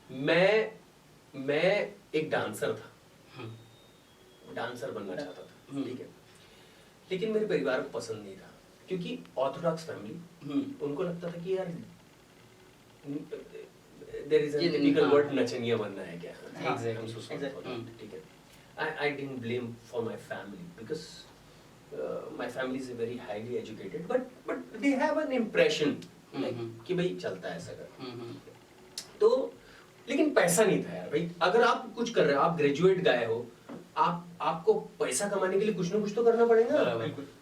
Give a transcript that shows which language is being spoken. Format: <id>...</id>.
<hi>मैं एक डांसर था, डांसर बनना चाहता था, ठीक है, लेकिन मेरे परिवार को पसंद नहीं था, क्योंकि ऑर्थोडॉक्स फैमिली, उनको लगता था कि यार</hi> <en>there is a typical word,</en> <hi>नचनिया बनना है क्या।</hi> <en>Exactly.</en> <hi>ठीक है,</hi> <en>I didn't blame for my family because my family is very highly educated but they have an impression</en> <hi>कि भाई चलता है ऐसा कर। तो लेकिन पैसा नहीं था यार भाई। अगर आप कुछ कर रहे हो, आप ग्रेजुएट गए हो, आपको पैसा कमाने के लिए कुछ ना कुछ तो करना पड़ेगा।</hi>